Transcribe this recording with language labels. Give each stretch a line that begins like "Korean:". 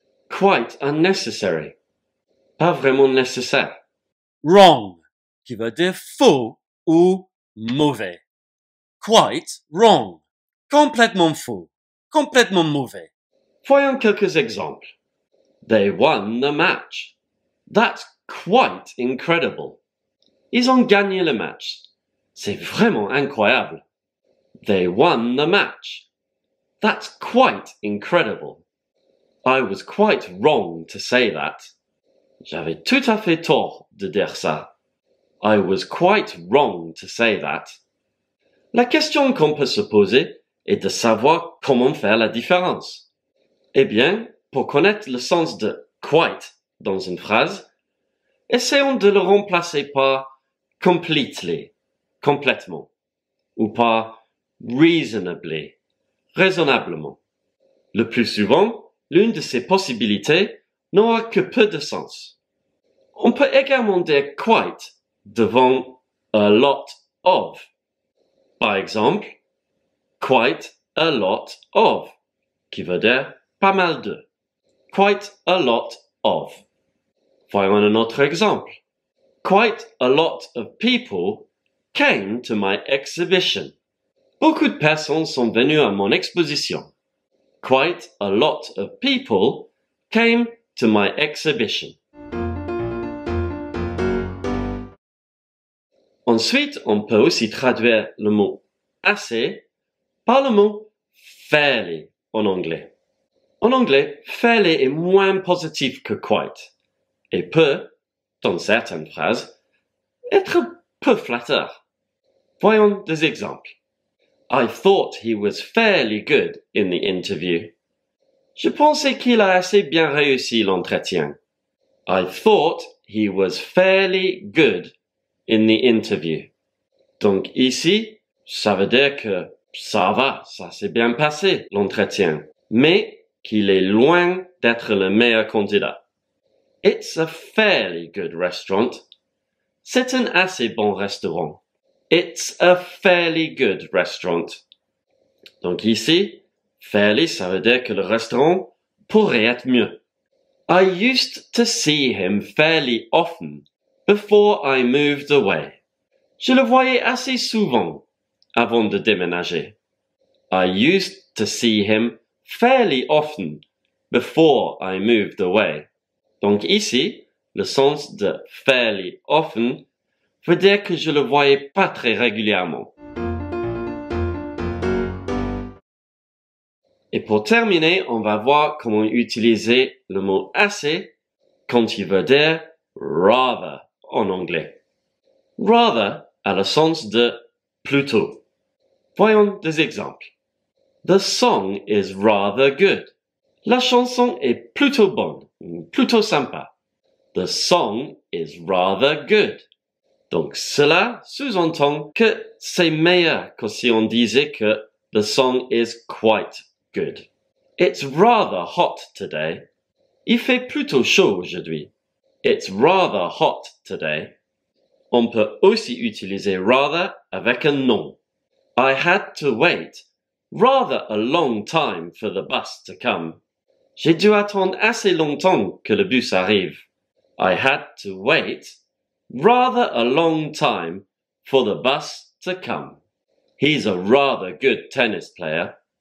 English: Quite unnecessary,
French: pas vraiment nécessaire. Wrong, qui veut dire faux ou mauvais.
English: Quite wrong,
French: complètement faux, complètement mauvais. Voyons quelques exemples.
English: They won the match. That's quite incredible.
French: Ils ont gagné le match. C'est vraiment incroyable.
English: They won the match. That's quite incredible. I was quite wrong to say that.
French: J'avais tout à fait tort de dire ça.
English: I was quite wrong to say that.
French: La question qu'on peut se poser est de savoir comment faire la différence. Eh bien, pour connaître le sens de quite dans une phrase, essayons de le remplacer par completely, complètement, ou par reasonably, raisonnablement. Le plus souvent, l'une de ces possibilités n'aura que peu de sens. On peut également dire quite devant a lot of. Par exemple, quite a lot of, qui veut dire pas mal de.
English: Quite a lot of.
French: Voyons un autre exemple.
English: Quite a lot of people came to my exhibition.
French: Beaucoup de personnes sont venues à mon exposition.
English: Quite a lot of people came to my exhibition.
French: Ensuite, on peut aussi traduire le mot assez par le mot fairly en anglais. En anglais, fairly est moins positif que quite et peut, dans certaines phrases, être peu flatteur. Voyons des exemples.
English: I thought he was fairly good in the interview.
French: Je pensais qu'il a assez bien réussi l'entretien.
English: I thought he was fairly good in the interview.
French: Donc ici, ça veut dire que ça va, ça s'est bien passé l'entretien, mais qu'il est loin d'être le meilleur candidat.
English: It's a fairly good restaurant.
French: C'est un assez bon restaurant.
English: It's a fairly good restaurant.
French: Donc ici, fairly, ça veut dire que le restaurant pourrait être mieux.
English: I used to see him fairly often before I moved away.
French: Je le voyais assez souvent avant de déménager.
English: I used to see him fairly often before I moved away.
French: Donc ici, le sens de fairly often veut dire que je le voyais pas très régulièrement. Et pour terminer, on va voir comment utiliser le mot assez quand il veut dire rather en anglais. Rather a le sens de plutôt. Voyons des exemples.
English: The song is rather good.
French: La chanson est plutôt bonne, plutôt sympa.
English: The song is rather good.
French: Donc cela sous-entend que c'est meilleur que si on disait que
English: the song is quite good. It's rather hot today.
French: Il fait plutôt chaud aujourd'hui.
English: It's rather hot today.
French: On peut aussi utiliser rather avec un nom.
English: I had to wait rather a long time for the bus to come.
French: J'ai dû attendre assez longtemps que le bus arrive.
English: I had to wait rather a long time for the bus to come. He's a rather good tennis player.